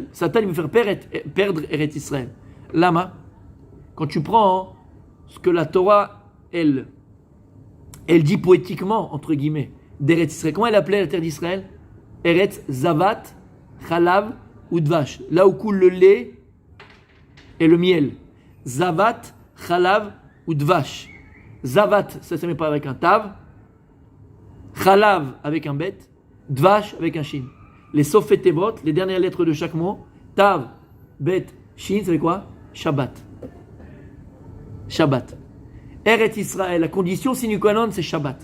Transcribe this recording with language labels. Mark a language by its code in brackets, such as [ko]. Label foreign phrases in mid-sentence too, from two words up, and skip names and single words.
[fr] Satan il veut faire perdre Eretz Israël. Lama, quand tu prends ce que la Torah, elle dit poétiquement, entre guillemets, d'Eretz Israël. Comment elle appelait la terre d'Israël? [he] ארץ זבת חלב ודבש. [fr] Là où coule le lait et le miel. [he] זבת חלב ודבש. [fr] Zavat, ça ne se met pas avec un tav. Chalav avec un bet. Dvash avec un shin. Les [he] סופי תיבות, [fr] les dernières lettres de chaque mot. Tav, bet, shin, c'est quoi? Shabbat. Shabbat. Eretz Israël, la condition sine qua non, c'est Shabbat.